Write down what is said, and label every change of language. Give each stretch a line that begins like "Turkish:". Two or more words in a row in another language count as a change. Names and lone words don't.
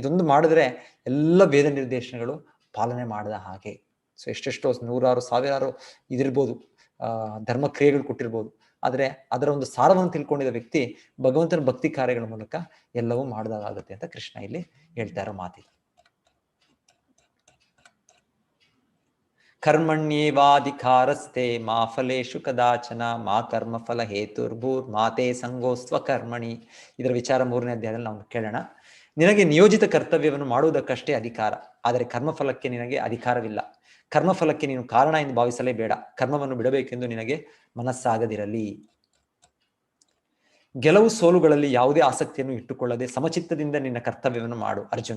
Kannada: ಇದೊಂದು ಮಾಡಿದ್ರೆ ಎಲ್ಲ ವೇದ ನಿರ್ದೇಶನಗಳು ಪಾಲನೆ ಮಾಡಿದ ಹಾಗೆ. ಸೊ ಎಷ್ಟೆಷ್ಟೋ ನೂರಾರು ಸಾವಿರಾರು ಇದಿರ್ಬೋದು, ಧರ್ಮ ಕ್ರಿಯೆಗಳು ಕೊಟ್ಟಿರ್ಬೋದು, ಆದರೆ ಅದರ ಒಂದು ಸಾರವನ್ನು ತಿಳ್ಕೊಂಡಿದ್ದ ವ್ಯಕ್ತಿ ಭಗವಂತನ ಭಕ್ತಿ ಕಾರ್ಯಗಳ ಮೂಲಕ ಎಲ್ಲವೂ ಮಾಡಿದಾಗುತ್ತೆ ಅಂತ ಕೃಷ್ಣ ಇಲ್ಲಿ ಹೇಳ್ತಾ ಇರೋ ಮಾತಿದೆ.
Sanskrit: ಕರ್ಮಣ್ಯೇವಾಧಿಕಾರಸ್ತೆ ಮಾ ಫಲೇಶು ಕದಾಚನ ಮಾ ಕರ್ಮ ಫಲ ಹೇತುರ್ಭೂರ್ ಮಾತೆ ಸಂಗೋಸ್ತ್ವ ಕರ್ಮಣಿ.
Kannada: ಇದರ ವಿಚಾರ 3ನೇ ಅಧ್ಯಾಯದಲ್ಲಿ ನಾವು ಕೇಳೋಣ. ನಿನಗೆ ನಿಯೋಜಿತ ಕರ್ತವ್ಯವನ್ನು ಮಾಡುವುದಕ್ಕಷ್ಟೇ ಅಧಿಕಾರ, ಆದರೆ ಕರ್ಮಫಲಕ್ಕೆ ನಿನಗೆ ಅಧಿಕಾರವಿಲ್ಲ. ಕರ್ಮಫಲಕ್ಕೆ ನೀನು ಕಾರಣ ಎಂದು ಭಾವಿಸಲೇಬೇಡ. ಕರ್ಮವನ್ನು ಬಿಡಬೇಕೆಂದು ನಿನಗೆ ಮನಸ್ಸಾಗದಿರಲಿ. ಗೆಲುವು ಸೋಲುಗಳಲ್ಲಿ ಯಾವುದೇ ಆಸಕ್ತಿಯನ್ನು ಇಟ್ಟುಕೊಳ್ಳದೆ ಸಮಚಿತ್ತದಿಂದ ನಿನ್ನ ಕರ್ತವ್ಯವನ್ನು ಮಾಡು ಅರ್ಜುನ.